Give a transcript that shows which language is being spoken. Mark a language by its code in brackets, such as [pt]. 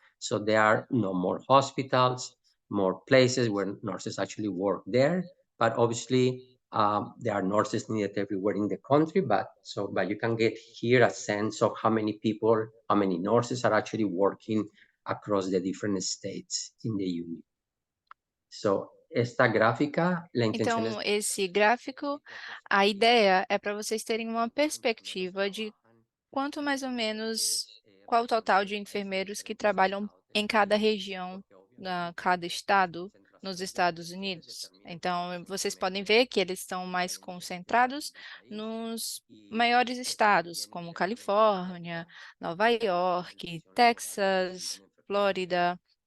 [en] So there are more hospitals, more places where nurses actually work there. But obviously, there are nurses needed everywhere in the country. But you can get here a sense of how many people, how many nurses are actually working across the different states in the union. [es] So esta gráfica, la intención es [pt] Então, esse gráfico, a ideia é para vocês terem uma perspectiva de quanto mais ou menos, qual o total de enfermeiros que trabalham em cada região, cada estado nos Estados Unidos. Então, vocês podem ver que eles estão mais concentrados nos maiores estados, como Califórnia, Nova York, Texas, Flórida.